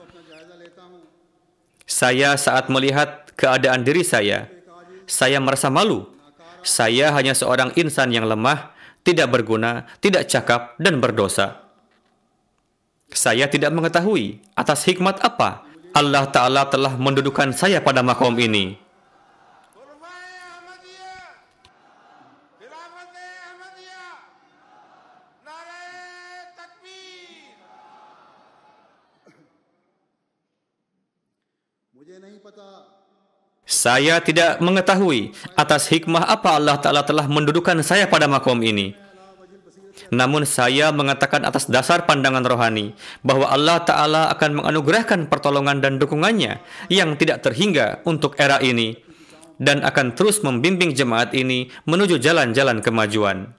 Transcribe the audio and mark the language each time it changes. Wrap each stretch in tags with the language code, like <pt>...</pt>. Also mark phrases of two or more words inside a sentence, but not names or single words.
<id>Saya saat melihat keadaan diri saya merasa malu. Saya hanya seorang insan yang lemah, tidak berguna, tidak cakap, dan berdosa. Saya tidak mengetahui atas hikmat apa Allah Ta'ala telah mendudukan saya pada makom ini.</id> <ur>خلفائے احمدیہ، خلافت احمدیہ، نعرۂ تکبیر. مجھے نہیں پتا</ur> <id>Saya tidak mengetahui atas hikmah apa Allah Ta'ala telah mendudukan saya pada makom ini. Namun saya mengatakan atas dasar pandangan rohani bahwa Allah Ta'ala akan menganugerahkan pertolongan dan dukungannya yang tidak terhingga untuk era ini dan akan terus membimbing jemaat ini menuju jalan-jalan kemajuan.</id>